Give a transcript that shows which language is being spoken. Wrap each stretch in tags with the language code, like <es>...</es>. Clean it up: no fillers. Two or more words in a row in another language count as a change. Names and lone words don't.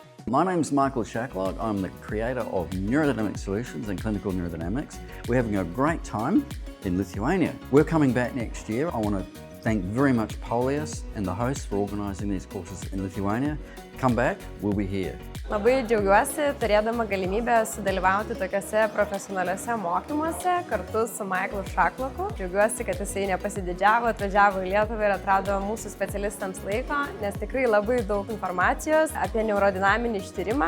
<en>My name is Michael Shacklock. I'm the creator of Neurodynamic Solutions and Clinical Neurodynamics. We're having a great time in Lithuania. We're coming back next year. I want to thank very much Polius and the hosts for organizing these courses in Lithuania. Come back, we'll be here.</en> <lt>Labai džiaugiuosi turėdama galimybę sudalyvauti tokiuose profesionaliuose mokymuose kartu su Michaelu Shackloku. Džiaugiuosi, kad jisai nepasididžiavo, atvažiavo į Lietuvą ir atrado mūsų specialistams laiko, nes tikrai labai daug informacijos apie neurodinaminį ištyrimą.</lt>